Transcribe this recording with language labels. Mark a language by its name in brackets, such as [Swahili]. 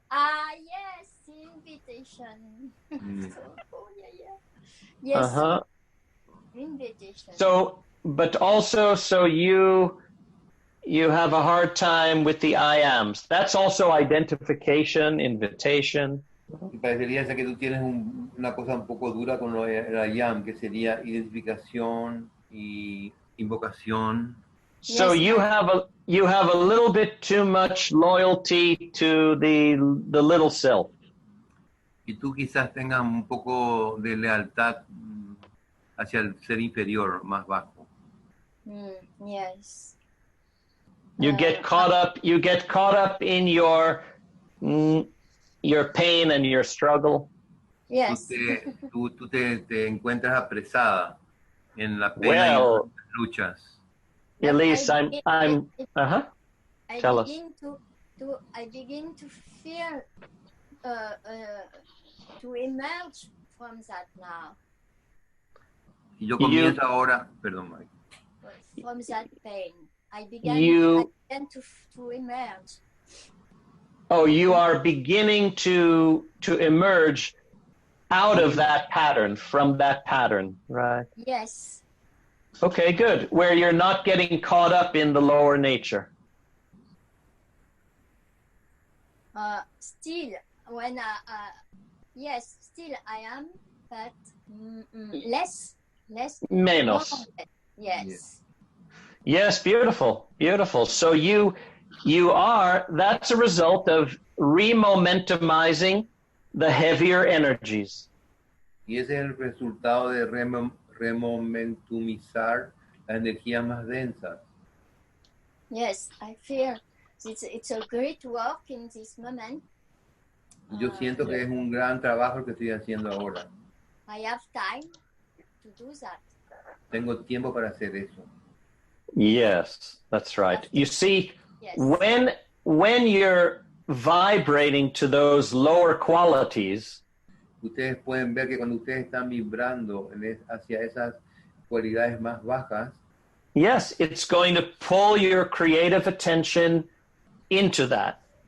[English] Yes, invitation. Oh, yeah. Yes, Uh-huh. invitation. So, but also, so you have a hard time with the I ams. That's also identification, invitation. [Spanish] Y parecería ser que tú tienes una cosa un poco dura con el ayam, que sería identificación y invocación. [English] So Yes, you have a little bit too much loyalty to the little self. [Spanish] Y tú quizás tengas un poco de lealtad hacia el ser inferior, más bajo. [English] Yes. You get caught up in your pain and your struggle. Yes. [Spanish] Tú te encuentras apresada en la pena y en [English] Well, [Spanish] las luchas. [English] Elise, I'm Tell us. I begin to feel to emerge from that now. [Spanish] Y yo comienzo ahora, perdón, Mike. [English] From that pain, I began to emerge. Oh, you are beginning to emerge out of that pattern, from that pattern, right? Yes. Okay, good. Where you're not getting caught up in the lower nature. Still, when yes, still I am, but less. [Spanish] Menos. [English] Yes. Yes, beautiful, beautiful. So you are, that's a result of remomentumizing the heavier energies. [Spanish] Y ese es el resultado de remomentumizar las energías más densas. [English] Yes, I feel it's a great work in this moment. [Spanish] Yo siento que es un gran trabajo el que estoy haciendo ahora. [English] I have time to do that. [Spanish] Tengo tiempo para hacer eso. [English] Yes, that's right. You see, yes. when you're vibrating to those lower qualities, [Spanish] ustedes pueden ver que cuando ustedes están vibrando hacia esas cualidades más bajas, [English] yes, it's going to pull your creative attention into that.